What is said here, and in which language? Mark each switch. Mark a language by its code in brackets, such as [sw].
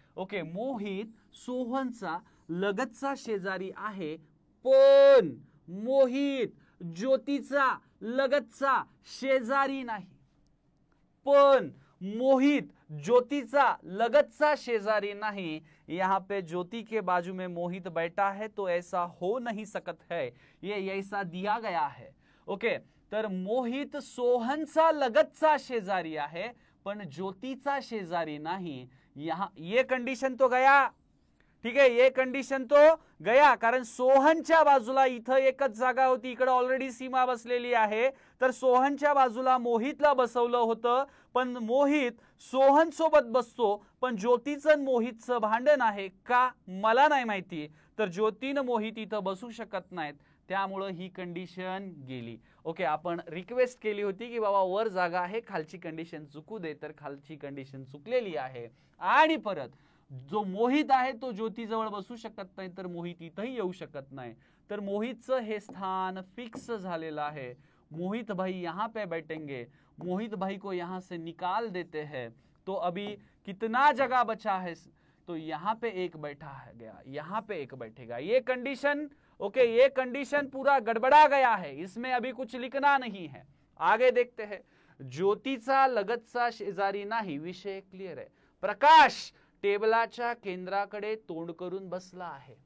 [mr] Okay, Mohit सोहनचा लगतचा शेजारी आहे, पण मोहित ज्योतीचा लगतचा शेजारी नाही. पण मोहित ज्योतीचा लगतचा शेजारी नहीं. [hi] यहाँ पे ज्योति के बाजू में मोहित बैठा है तो ऐसा हो नहीं सकत है, ये ऐसा दिया गया है. [mr] ओके, तर मोहित सोहनचा लगतचा शेजारी आहे पण ज्योतीचा शेजारी नाही. [hi] यहाँ ये कंडिशन तो गया. [mr] ठीक आहे, [hi] ये कंडिशन तो गया, [mr] कारण सोहनच्या बाजूला इथं एकच जागा होती, इकडे ऑलरेडी सीमा बसलेली आहे, तर सोहनच्या बाजूला मोहितला बसवलं होतं, पण मोहित सोहन सोबत बसतो, पण ज्योतीचं मोहितचं भांडण आहे का मला नाही माहिती, तर ज्योतीनं मोहित इथं बसू शकत नाहीत, त्यामुळे ही कंडिशन गेली. ओके, आपण रिक्वेस्ट केली होती की बाबा वर जागा आहे, खालची कंडिशन चुकू दे, तर खालची कंडिशन चुकलेली आहे. आणि परत जो मोहित आहे तो ज्योती जवळ बसू शकत नाही, तर मोहित इथंही येऊ शकत नाही, तर मोहितचं हे स्थान फिक्स झालेलं आहे. [hi] मोहित भाई यहाँ पे बैठेंगे, मोहित भाई को यहाँ से निकाल देते हैं, तो अभी कितना जगह बचा है, तो यहाँ पे एक बैठा है गया, यहाँ पे एक बैठेगा. ये कंडीशन, ओके, ये कंडीशन पूरा गड़बड़ा गया है, इसमें अभी कुछ लिखना नहीं है. आगे देखते हैं. [mr] ज्योतीचा लगतचा शेजारी नाही, विषय क्लियर आहे. प्रकाश टेबलाच्या केंद्राकडे तोंड करून बसला आहे.